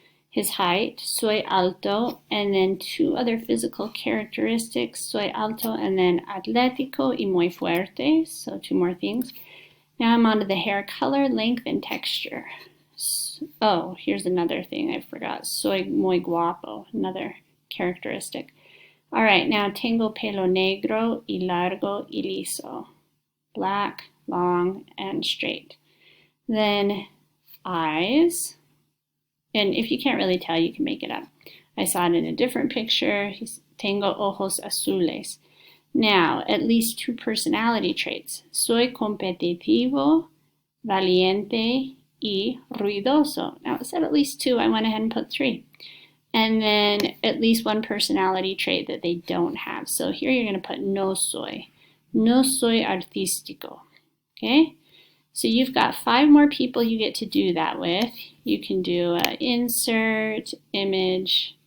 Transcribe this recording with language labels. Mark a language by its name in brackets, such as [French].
[English] His height, [Spanish] soy alto, [English] and then 2 other physical characteristics, soy alto, and then [Spanish] atlético y muy fuerte. [English] So 2 more things. Now I'm on to the hair color, length, and texture. Oh, here's another thing I forgot. [Spanish] Soy muy guapo, [English] another characteristic. All right, now [Spanish] tengo pelo negro y largo y liso. [English] Black, long, and straight. Then eyes. And if you can't really tell, you can make it up. I saw it in a different picture. [Spanish] Tengo ojos azules. [English] Now, at least 2 personality traits. [Spanish] Soy competitivo, valiente, y ruidoso. [English] Now, it said at least 2. I went ahead and put 3. And then at least 1 personality trait that they don't have. So here you're going to put [Spanish] no soy. No soy artístico. [English] Okay? So you've got 5 more people you get to do that with. You can do insert, image.